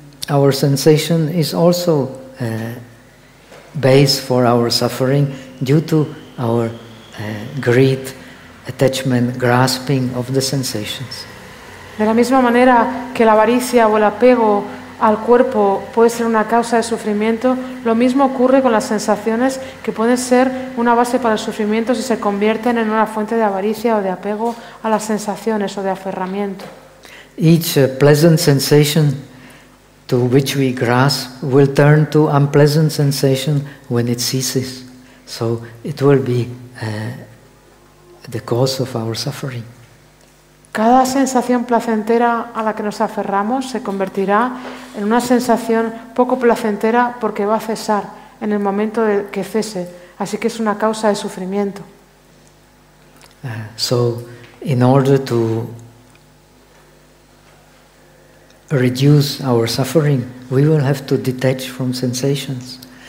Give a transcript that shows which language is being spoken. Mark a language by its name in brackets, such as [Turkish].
[English] our sensation is also a base for our suffering due to our greed, attachment, grasping of the sensations. [Spanish] De la misma manera que la avaricia o el apego al cuerpo puede ser una causa de sufrimiento, lo mismo ocurre con las sensaciones que pueden ser una base para el sufrimiento si se convierten en una fuente de avaricia o de apego a las sensaciones o de aferramiento. [English] Each pleasant sensation to which we grasp will turn to unpleasant sensation when it ceases. So it will be the cause of our suffering. [Spanish] cada sensación placentera a la que nos aferramos se convertirá en una sensación poco placentera porque va a cesar en el momento de que cese. Así que es una causa de sufrimiento. [English] So, in order to reduce our suffering, we will have to detach from sensations.